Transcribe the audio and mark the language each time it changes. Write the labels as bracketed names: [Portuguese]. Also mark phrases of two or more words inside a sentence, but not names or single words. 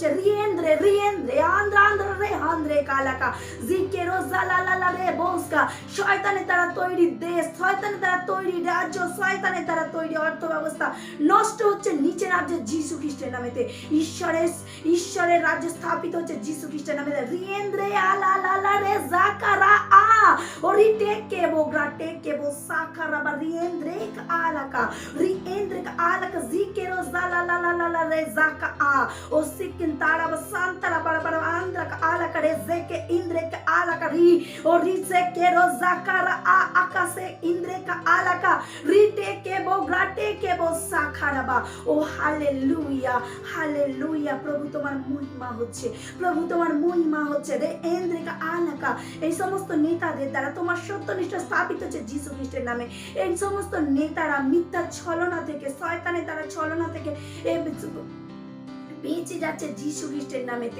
[Bangla] রিয়েন্দ্রে আন্দ্রা রে আন্দ্রে কালাকা জিকেরো জালালালা রে বোসকা শয়তানের দ্বারা তৈরি দেশ, শয়তানের দ্বারা তৈরি রাজ্য, শয়তানের দ্বারা তৈরি অর্থ ব্যবস্থা নষ্ট হচ্ছে নিচের রাজ্যে যিশু খ্রিস্টের নামেতে। ঈশ্বরের রাজ্য স্থাপিত হচ্ছে যিশু খ্রিস্টের নামেতে। রিয়েন্দ্রে আলালালা রে জাকারা আ ওরিটে কেবো গ্রাটে কেবো সাকারা বা রিয়েন্দ্রে alaka riendrika alaka zikero zalalala rezaka a o sikintara basantara bara andraka alaka rezeke indreka alaka ri o rizekero zakara a akase indreka alaka riteke bo grateke bo sakaraba o hallelujah hallelujah প্রভু তোমার মহিমা হচ্ছে, প্রভু তোমার মহিমা হচ্ছে রে ইন্দ্রিকা আলাকা এই সমস্ত নেতাদের দ্বারা তোমার সত্যনিষ্ঠা স্থাপিত হচ্ছে যিশু খ্রিস্টের নামে। এই সমস্ত নেতারা মিথ্যা ছলনা থেকে, শয়তানের দ্বারা ছলনা থেকে বেঁচে যাচ্ছে যিশু খ্রিস্টের নামেতে।